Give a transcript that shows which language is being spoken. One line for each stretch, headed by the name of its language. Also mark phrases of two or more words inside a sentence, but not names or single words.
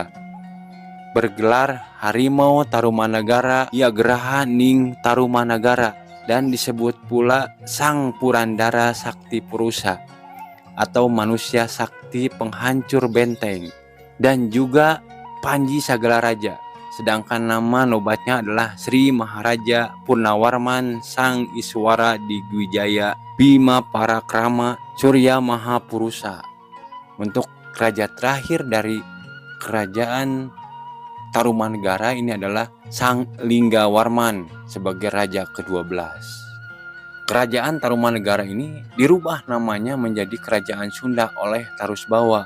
Indonesian: Bergelar Harimau Tarumanegara Yagraha Ning Tarumanegara dan disebut pula Sang Purandara Sakti Purusa atau manusia sakti penghancur benteng, dan juga Panji Sagala Raja. Sedangkan nama nobatnya adalah Sri Maharaja Purnawarman Sang Iswara Digwijaya Bima Parakrama Surya Mahapurusa. Untuk raja terakhir dari kerajaan Tarumanegara ini adalah Sang Linggawarman sebagai raja ke-12. Kerajaan Tarumanegara ini dirubah namanya menjadi Kerajaan Sunda oleh Tarusbawa.